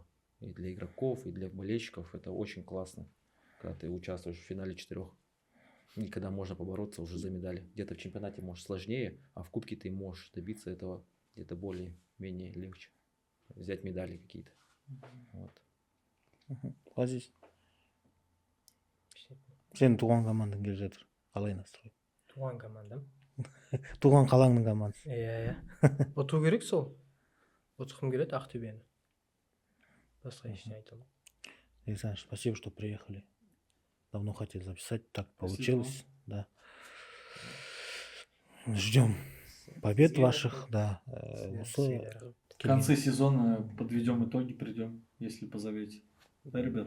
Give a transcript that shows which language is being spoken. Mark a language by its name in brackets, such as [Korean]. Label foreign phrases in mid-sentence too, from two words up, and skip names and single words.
[Russian] И для игроков, и для болельщиков. Это очень классно, когда ты участвуешь в финале 4. И когда можно побороться уже за медали. Где-то в чемпионате может сложнее, а в кубке ты можешь добиться этого где-то более-менее легче. Взять медали какие-то. Вот. [Kazakh] Ғазиз, сенің туған командаң келе жатыр. Қалай настрой? туған командам. Туған қалаңның командасы. Иә. Ұту керек сол. Ұтқым келеді Ақтөбені. Басқа ештеңе айта алмаймын. [Russian] Александр, спасибо, что приехали. Давно хотел записать, так Спасибо получилось. Да. Ждем побед ваших, да. [Kazakh] Сыйлар. [Russian] В конце сезона подведем итоги, придем, если позовете. Да, ребят?